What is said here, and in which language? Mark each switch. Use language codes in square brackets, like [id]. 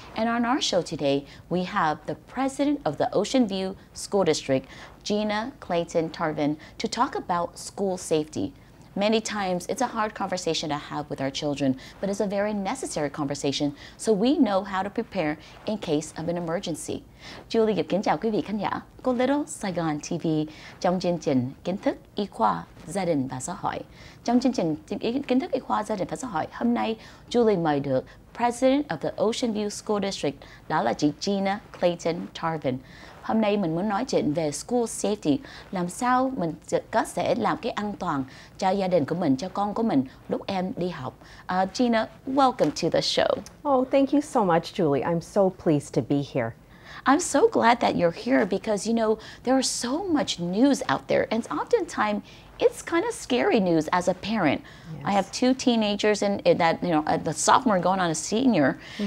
[en] And on our show today, we have the president of the Ocean View School District, Gina, Clayton, Tarvin, to talk about school safety. Many times, it's a hard conversation to have with our children, but it's a very necessary conversation so we know how to prepare in case of an emergency. [vi] Julie Giệp kính chào quý vị khán giả của Little Saigon TV trong chương trình Kiến thức Y khoa Gia đình và Xã hội. Trong chương trình Kiến thức Y khoa Gia đình và Xã hội, hôm nay Julie mời được [en] President of the Ocean View School District, [vi] đó là chị Gina, Clayton, Tarvin. Hôm nay mình muốn nói chuyện về school safety, làm sao mình có thể làm cái an toàn cho gia đình của mình, cho con của mình lúc em đi học. [en] Gina, welcome to the show. Oh, thank you so much, Julie. I'm so pleased to be here. I'm so glad that you're here because, you know, there is so much news out there, and oftentimes it's kind of scary news as a parent. Yes. I have two teenagers and that, you know, the sophomore going on a senior.